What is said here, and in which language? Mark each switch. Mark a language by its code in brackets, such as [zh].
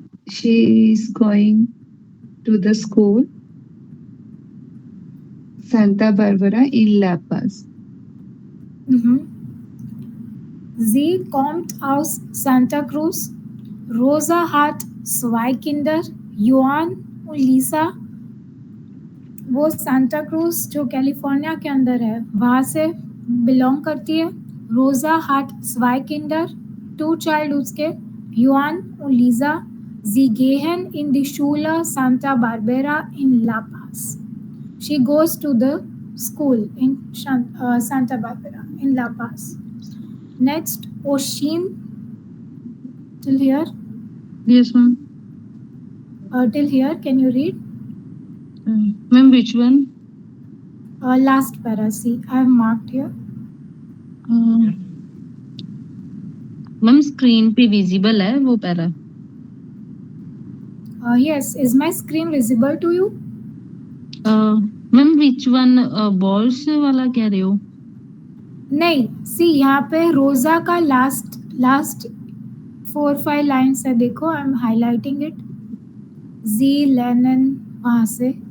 [en] She is going to the school Santa Barbara in La Paz. [de] Sie kommt aus Santa Cruz. Rosa hat zwei Kinder, Joan und Lisa. [hi] वो Santa cruise जो California के अंदर है वहाँ से belong करती है. [de] रोजा hat zwei Kinder, [en] two child [hi] उसके, [de] Joan und Lisa. Sie gehen in die Schule Santa Barbara in La Paz. [en] She goes to the school in Santa Barbara in La Paz. Next, Oshin. Till here? Yes, ma'am. Till here, can you read? Ma'am, which one? Last para. See, I have marked here. Ma'am screen पे visible [hi] है वो [en] Para. Yes, is my screen visible to you? Ma'am which one balls [hi] वाला कह रहे हो? नहीं, [en] see [hi] यहाँ पे रोजा का [en] last 4-5 lines [hi] है, देखो [en] I am highlighting it. [hi] Ji Lennon वहाँ से.